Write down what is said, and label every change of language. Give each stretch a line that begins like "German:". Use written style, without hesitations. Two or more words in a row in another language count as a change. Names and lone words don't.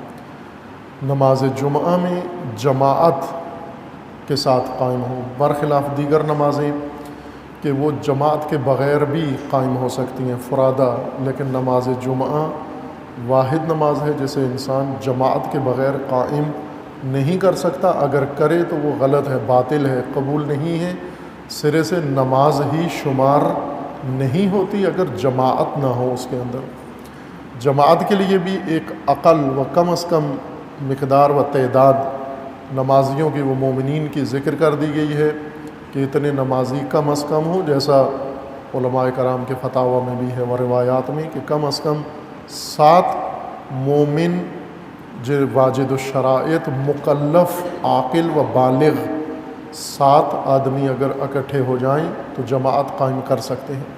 Urdu: نماز جمعہ میں جماعت کے ساتھ قائم ہو، برخلاف دیگر نمازیں کہ وہ جماعت کے بغیر بھی قائم ہو سکتی ہیں فرادہ، لیکن نماز جمعہ واحد نماز ہے جسے انسان جماعت کے بغیر قائم نہیں کر سکتا. اگر کرے تو وہ غلط ہے، باطل ہے، قبول نہیں ہے، سرے سے نماز ہی شمار نہیں ہوتی اگر جماعت نہ ہو اس کے اندر. جماعت کے لیے بھی ایک اقل و کم از کم مقدار و تعداد نمازیوں کی، وہ مومنین کی ذکر کر دی گئی ہے کہ اتنے نمازی کم از کم ہو، جیسا علماء کرام کے فتاوی میں بھی ہے و روایات میں کہ کم از کم 7 مومن جو واجد الشرائط، مکلف، عاقل و بالغ 7 آدمی اگر اکٹھے ہو جائیں تو جماعت قائم کر سکتے ہیں.